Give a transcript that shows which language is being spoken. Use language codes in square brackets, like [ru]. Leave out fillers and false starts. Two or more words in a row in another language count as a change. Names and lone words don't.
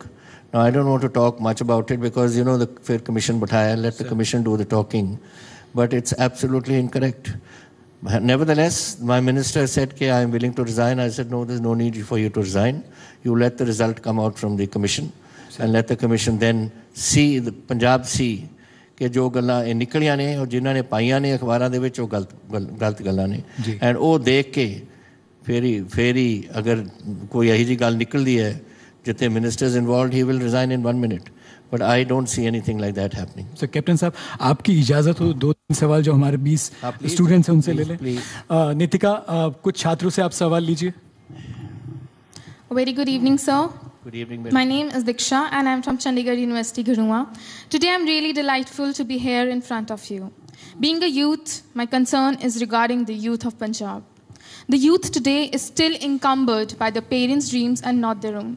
[en] Now I don't want to talk much about it because you know the Fair Commission bathaya, let the commission do the talking. But it's absolutely incorrect. Nevertheless, my minister said I am willing to resign. I said no, there's no need for you to resign. You let the result come out from the commission and let the commission then see, the Punjab see [pa] ਕਿ ਜੋ ਗੱਲਾਂ ਇਹ ਨਿਕਲੀਆਂ ਨੇ ਔਰ ਜਿਨ੍ਹਾਂ ਨੇ ਪਾਈਆਂ ਨੇ ਅਖਬਾਰਾਂ ਦੇ ਵਿੱਚ ਉਹ ਗਲਤ ਗੱਲਾਂ ਨੇ ਐਂਡ ਉਹ ਦੇਖ ਕੇ ਫੇਰ ਹੀ ਅਗਰ ਕੋਈ ਇਹੋ ਜਿਹੀ ਗੱਲ ਨਿਕਲਦੀ ਹੈ ਜਿੱਥੇ [en] ministers involved he will resign in 1 minute. But I don't see anything like that happening. So [hi] Captain साहब, आपकी इजाज़त हो 2-3 सवाल जो हमारे 20 स्टूडेंट्स हैं उनसे ले लें. नितिका, कुछ छात्रों से आप सवाल लीजिए. [en] Very good evening, sir. Good evening. My name is Diksha and I'm from Chandigarh University, Gurua. Today I'm really delightful to be here in front of you. Being a youth, my concern is regarding the youth of Punjab. The youth today is still encumbered by their parents' dreams and not their own.